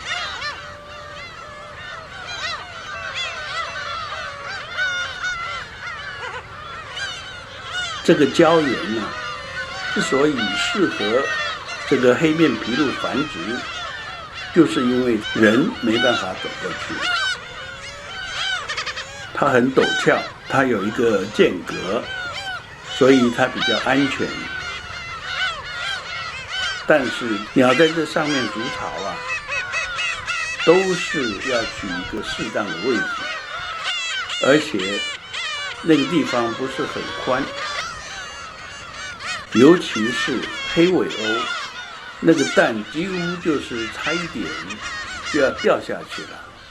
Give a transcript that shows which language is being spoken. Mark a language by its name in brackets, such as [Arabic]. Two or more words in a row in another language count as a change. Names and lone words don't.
[Chinese] 這個礁岩之所以適合這個黑面琵鷺繁殖，就是因為人沒辦法走過去。它很陡峭，它有一個間隔，所以它比較安全。但是鳥在這上面築巢都是要取一個適當的位置，而且那個地方不是很寬，尤其是黑尾鸥，那個蛋幾乎就是差一點就要掉下去了。